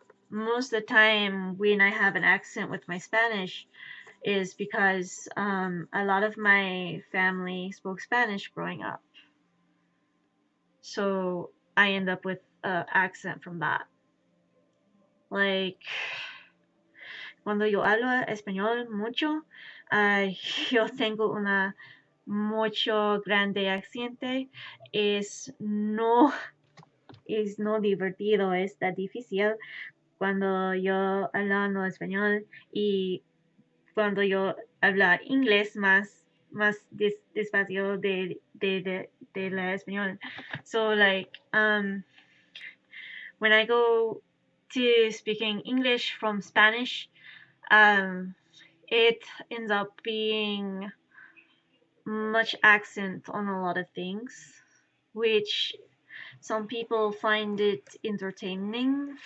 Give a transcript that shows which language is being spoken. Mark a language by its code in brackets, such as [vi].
[en] Most of the time, when I have an accent with my Spanish, is because a lot of my family spoke Spanish growing up. So I end up with an accent from that. [es] Like, cuando yo hablo español mucho, yo tengo una mucho grande accidente. Es no divertido, está difícil cuando yo hablando español y cuando yo hablar inglés más despacio de la español. [en] So like when I go to speaking English from Spanish, um, it ends up being much accent on a lot of things, which some people find it entertaining.